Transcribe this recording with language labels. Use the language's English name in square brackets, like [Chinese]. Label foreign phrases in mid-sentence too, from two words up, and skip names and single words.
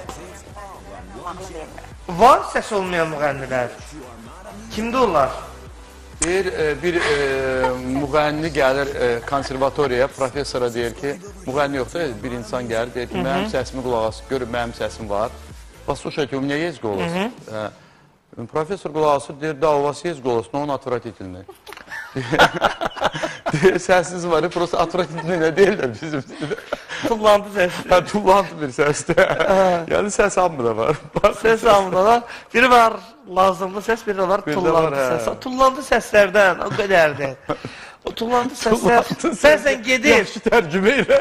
[Azerbaijani] var səs olmayan müğənnilər. Kimdə onlar? bir müğənni gəlir konservatoriyaya, professora deyir ki, müğənni yoxsa bir insan gəlir, deyir ki, mənim səsimi qulaq asıb, görüb mənim səsim var. [Russian] Послушайте, у меня есть голос. [Azerbaijani] Professor qulaq asıb, deyir, da, [Russian] у вас есть голос, но он отвратительный. [Azerbaijani] Səsiniz var, [Russian] просто отвратительный [Azerbaijani] nə deyirlər bizim. Tullantı səsdir. Hə, tullantı bir səsdir. Yəni səs hamı da var. Səs hamıda var. Biri var lazımlı səs, biri var tullantı səs. Tullantı səslərdən o qədərdir. O tullantı səslər bəzən gedir. Yaxşı tərcümə elədir.